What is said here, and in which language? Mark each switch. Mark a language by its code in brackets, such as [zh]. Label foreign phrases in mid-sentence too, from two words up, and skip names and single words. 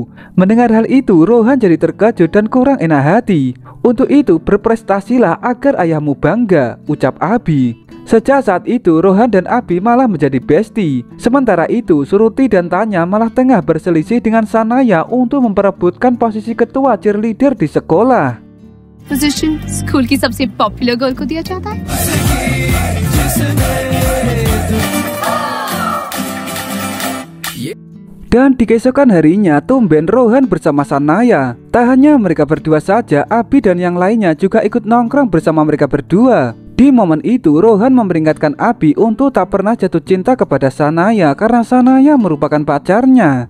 [id] Mendengar hal itu, Rohan jadi terkejut dan kurang enak hati. Untuk itu berprestasilah agar ayahmu bangga, ucap Abi. Sejak saat itu Rohan dan Abi malah menjadi bestie. Sementara itu Suruti dan Tanya malah tengah berselisih dengan Sanaya untuk memperebutkan posisi ketua cheerleader di sekolah. [hi] पोजीशन स्कूल की सबसे [en] popular girl [hi] को दिया जाता है। [id] Dan di keesokan harinya, tumben Rohan bersama Sanaya. Tak hanya mereka berdua saja, Abi dan yang lainnya juga ikut nongkrong bersama mereka berdua. Di momen itu, Rohan memperingatkan Abi untuk tak pernah jatuh cinta kepada Sanaya karena Sanaya merupakan pacarnya.